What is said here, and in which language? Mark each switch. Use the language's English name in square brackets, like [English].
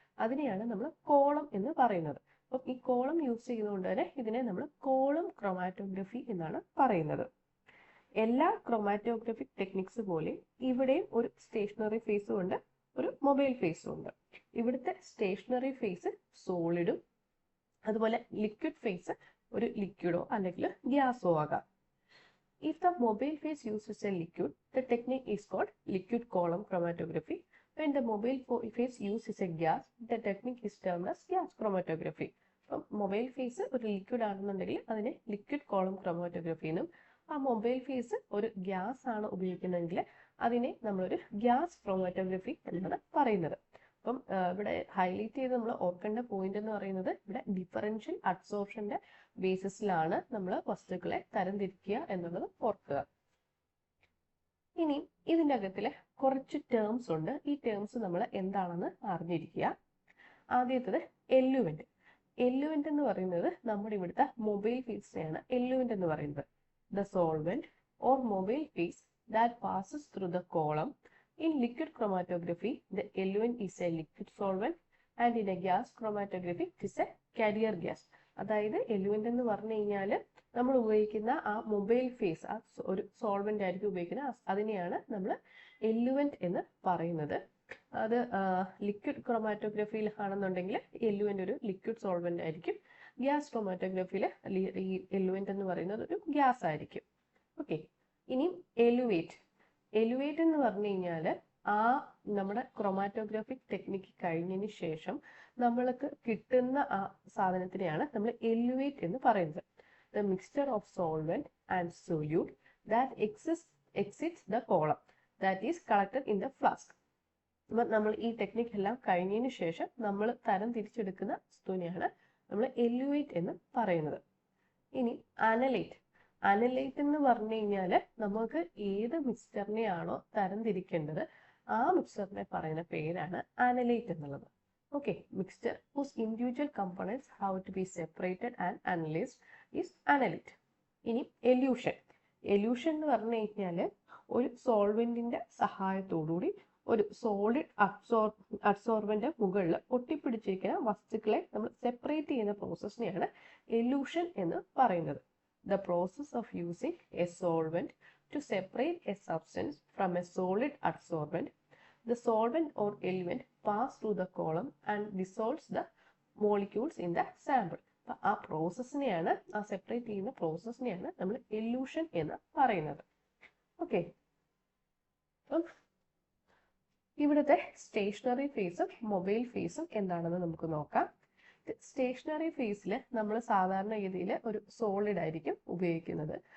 [Malayalam] അതിനെയാണ് നമ്മൾ കോളം എന്ന് പറയുന്നത്. അപ്പം ഈ കോളം യൂസ് ചെയ്യുന്നതുകൊണ്ട് തന്നെ ഇതിനെ നമ്മൾ കോളം ക്രൊമാറ്റോഗ്രഫി എന്നാണ് പറയുന്നത്. എല്ലാ ക്രൊമാറ്റോഗ്രഫിക് ടെക്നിക്സ് പോലെ ഇവിടെയും ഒരു സ്റ്റേഷനറി ഫേസും ഉണ്ട്, ഒരു മൊബൈൽ ഫേസും ഉണ്ട്. ഇവിടുത്തെ സ്റ്റേഷനറി ഫേസ് സോളിഡും അതുപോലെ ലിക്വിഡ് ഫേസ് ഒരു ലിക്വിഡോ അല്ലെങ്കിൽ ഗ്യാസോ ആകാം. [English] If the mobile phase uses a liquid, the technique is called liquid column chromatography. When the mobile phase uses a gas, the technique is termed as gas chromatography. [Malayalam] അപ്പം mobile face ഒരു liquid ആണെന്നുണ്ടെങ്കിൽ അതിനെ liquid column chromatography എന്നും, ആ mobile face ഒരു gas ആണ് ഉപയോഗിക്കുന്നതെങ്കിൽ അതിനെ നമ്മളൊരു ഗ്യാസ് ക്രൊമാറ്റോഗ്രഫി എന്നാണ് പറയുന്നത്. അപ്പം ഇവിടെ ഹൈലൈറ്റ് ചെയ്ത് നമ്മൾ ഓർക്കേണ്ട പോയിന്റ് എന്ന് പറയുന്നത് ഇവിടെ ഡിഫറൻഷ്യൽ അബ്സോർപ്ഷന്റെ ബേസിസിലാണ് നമ്മൾ വസ്തുക്കളെ തരംതിരിക്കുക എന്നുള്ളത് ഓർക്കുക. ഇനി ഇതിൻ്റെ അകത്തില് കുറച്ച് ടേംസ് ഉണ്ട്. ഈ ടേംസ് നമ്മൾ എന്താണെന്ന് അറിഞ്ഞിരിക്കുക. ആദ്യത്തേത് എല്ലുവെന്റ്. എല്ലുവെന്റ് എന്ന് പറയുന്നത് നമ്മുടെ ഇവിടുത്തെ മൊബൈൽ ഫേസിനെയാണ് എല്ലുവെന്റ് എന്ന് പറയുന്നത്. [English] The solvent or mobile phase that passes through the column. In liquid chromatography, the eluent is a liquid solvent, and in a gas chromatography, it is a carrier gas. [Malayalam] അതായത് എലുവെന്റ് എന്ന് പറഞ്ഞു കഴിഞ്ഞാൽ നമ്മൾ ഉപയോഗിക്കുന്ന ആ മൊബൈൽ ഫേസ് ആ ഒരു solvent ആയിരിക്കും ഉപയോഗിക്കുന്നത്. അതിനെയാണ് നമ്മൾ എലുവെന്റ് എന്ന് പറയുന്നത്. അത് ലിക്വിഡ് ക്രൊമാറ്റോഗ്രഫിയിൽ ആണെന്നുണ്ടെങ്കിൽ എലുവെന്റ് ഒരു ലിക്വിഡ് സോൾവെന്റ് ആയിരിക്കും. ഗ്യാസ് ക്രൊമാറ്റോഗ്രഫിയിൽ ഈ എലുവെന്റ് എന്ന് പറയുന്നത് ഒരു ഗ്യാസ് ആയിരിക്കും. ഓക്കെ, ഇനി എലുവേറ്റ്. എലുവേറ്റ് എന്ന് പറഞ്ഞു കഴിഞ്ഞാൽ ആ നമ്മുടെ ക്രൊമാറ്റോഗ്രാഫിക് ടെക്നിക്ക് കഴിഞ്ഞതിന് ശേഷം നമ്മൾക്ക് കിട്ടുന്ന ആ സാധനത്തിനെയാണ് നമ്മൾ എലുവേറ്റ് എന്ന് പറയുന്നത്. [English] The mixture of solvent and solute that exits the column that is collected in the flask. [Malayalam] അപ്പം നമ്മൾ ഈ ടെക്നിക്ക് എല്ലാം കഴിഞ്ഞതിന് ശേഷം നമ്മൾ തരം തിരിച്ചെടുക്കുന്ന വസ്തുവിനെയാണ് നമ്മൾ എലുവേറ്റ് എന്ന് പറയുന്നത്. ഇനി അനലൈറ്റ്. അനലൈറ്റ് എന്ന് പറഞ്ഞു കഴിഞ്ഞാൽ നമുക്ക് ഏത് മിക്സ്ചറിനെയാണോ തരംതിരിക്കേണ്ടത് ആ മിക്സ്ചറിനെ പറയുന്ന പേരാണ് അനലൈറ്റ് എന്നുള്ളത്. [English] Okay, mixture whose individual components have to be separated and analyzed is analyte. [Malayalam] ഇനി എല്യൂഷൻ. എല്യൂഷൻ എന്ന് പറഞ്ഞു കഴിഞ്ഞാൽ ഒരു സോൾവെന്റിന്റെ സഹായത്തോടുകൂടി ഒരു സോളിഡ് അബ്സോർബന്റ് മുകളിൽ ഒട്ടിപ്പിടിച്ചിരിക്കുന്ന വസ്തുക്കളെ നമ്മൾ സെപ്പറേറ്റ് ചെയ്യുന്ന പ്രോസസ്സിനെയാണ് എല്യൂഷൻ എന്ന് പറയുന്നത്. [English] The process of using a solvent to separate a substance from a solid adsorbent. The solvent or eluent pass through the column and dissolves the molecules in the sample. [Malayalam] ആ പ്രോസസ്സിനെയാണ്, ആ separate ചെയ്യുന്ന പ്രോസസ്സിനെയാണ് നമ്മൾ elution എന്ന് പറയുന്നത്. Okay, അപ്പം ഇവിടുത്തെ stationery ഫേസും mobile ഫേസും എന്താണെന്ന് നമുക്ക് നോക്കാം. സ്റ്റേഷനറി ഫേസിൽ നമ്മൾ സാധാരണഗതിയിൽ ഒരു സോളിഡ് ആയിരിക്കും ഉപയോഗിക്കുന്നത്.